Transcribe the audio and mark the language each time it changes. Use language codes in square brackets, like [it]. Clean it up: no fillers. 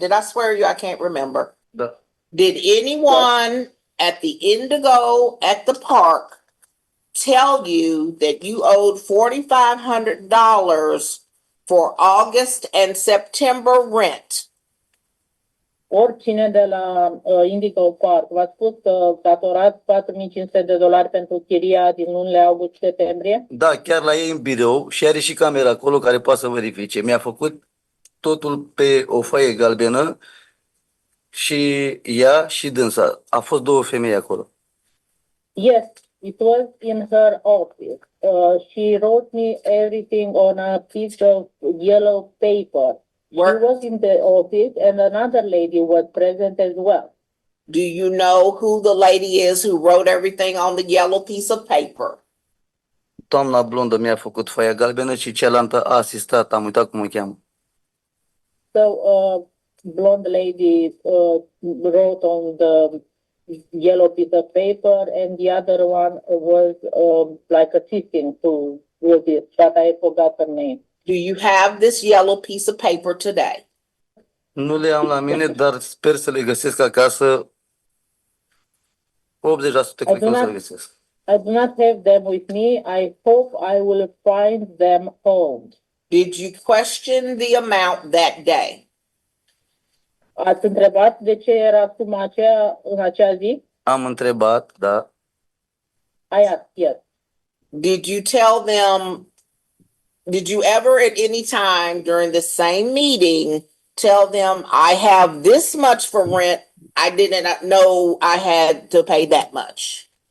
[en] Did I swear you? I can't remember. [ro] Da. [en] Did anyone at the Indigo at the park tell you that you owed $4,500 for August and September rent? [ro] Oricine de la Indigo Park v-a spus că datorați $4,500 pentru chiria din lunile august și septembrie? Da, chiar la ei în birou și are și camera acolo care poate să verifice. Mi-a făcut totul pe o foaie galbenă și ea și dânsa. A fost două femei acolo. [en] Yes, it was in her office. She wrote me everything on a piece of yellow paper. She was in the office and another lady was present as well. Do you know who the lady is who wrote everything on the yellow piece of paper? [ro] Doamna blondă mi-a făcut foaia galbenă și cealaltă a asistat, am uitat cum o cheamă. [en] So, blonde lady wrote on the yellow piece of paper, and the other one was like assisting to with this, but I forgot her name. Do you have this yellow piece of paper today? [ro] Nu le am la mine, dar sper să le găsesc acasă. 80% cred că o să le găsesc. [en] I do not have them with me. I hope I will find them home. Did you question the amount that day? [ro] Ați întrebat de ce era suma aceea în acea zi? Am întrebat, da. [en] I asked, yes. Did you tell them, did you ever at any time during the same meeting tell them, I have this much for rent, I didn't know I had to pay that much?